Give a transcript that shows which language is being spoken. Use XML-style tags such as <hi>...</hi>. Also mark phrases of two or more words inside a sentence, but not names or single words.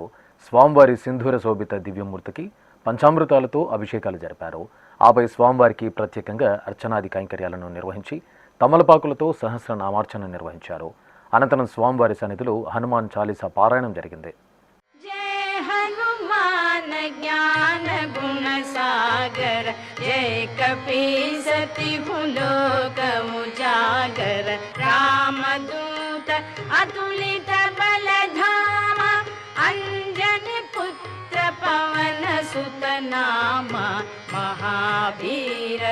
<te>స్వామివారి సింధూర శోభిత దివ్యమూర్తికి పంచామృతాలతో అభిషేకాలు జరిపారు. ఆపై స్వామివారికి ప్రత్యేకంగా అర్చనాది కైంకర్యాలను నిర్వహించి తమలపాకులతో సహస్రనామార్చన నిర్వహించారు. అనంతరం స్వామివారి సన్నిధిలో హనుమాన్ చాలీసా పారాయణం జరిగింది.</te> <awa>जय हनुमान ज्ञान गुण सागर जय कपीसति लोक उजागर रामदूत अतुलित बलधाम अंजनी पुत्र पवन सुत नाम महावीर</awa>